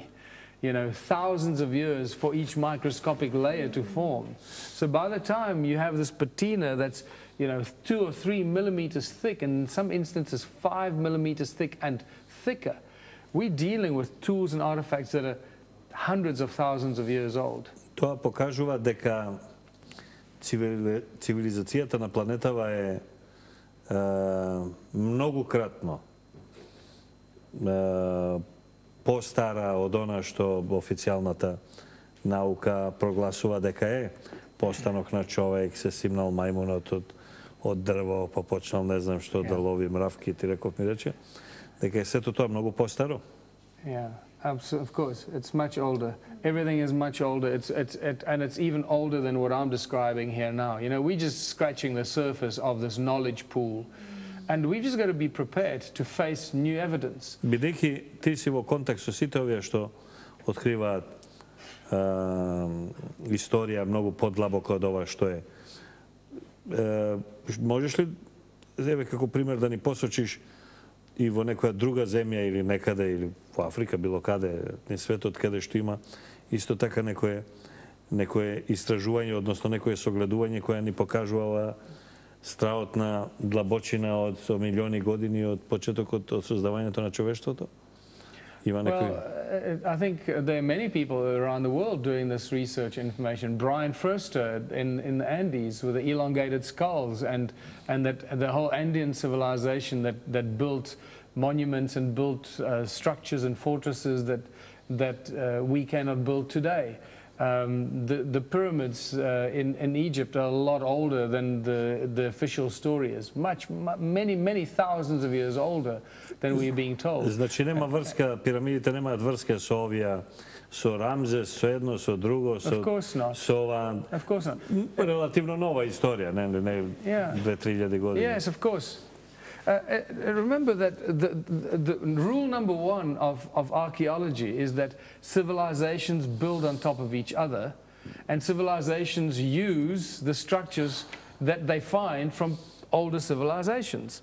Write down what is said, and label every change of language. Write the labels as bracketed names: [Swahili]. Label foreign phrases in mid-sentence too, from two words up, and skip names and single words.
[English] You know, thousands of years for each microscopic layer to form. So by the time you have this patina that's, 2 or 3 millimeters thick, and in some instances 5 millimeters thick and thicker, we're dealing with tools and artifacts that are hundreds of thousands of years old. [Macedonian] Тоа покажува дека цивилизацијата на планетава е многукратно постара од она што официјалната наука прогласува дека е. Постанок на човек, се симнал мајмунот од дрво, па почнал не знам што да лови мравки, ти реков ми рече, дека е сето тоа многу постаро. [English] Yeah, of course, it's much older. Everything is much older. And it's even older than what I'm describing here now. We're just scratching the surface of this knowledge pool. And we've just got to be prepared to face new evidence. [Macedonian] Бидејќи ти си во контакт со сите овие што откриваат историја многу подлабоко од ова што е. Можеш ли, еве како пример, да ни посочиш и во некоја друга земја или некаде, или во Африка, било каде, низ светот, каде што има исто така некое истражување, односно некое согледување која ни покажува страотна длабочина од милиони години од почетокот од создавањето на човештвото? [English] Well, I think there are many people around the world doing this research information. Brian Foerster in the Andes with the elongated skulls, and that the whole Andean civilization that built monuments and built structures and fortresses that we cannot build today. The pyramids in Egypt are a lot older than the official story is. Many thousands of years older than we're being told. [Macedonian] Значи нема врска, пирамидите немаат врска со овие, со Рамзес, со едно, со друго, со ова. [English] Of course not. [Macedonian] Релативно нова историја, не 2-3 години. [English] Yes, of course. Remember that the rule number one of archaeology is that civilizations build on top of each other, and civilizations use the structures that they find from older civilizations.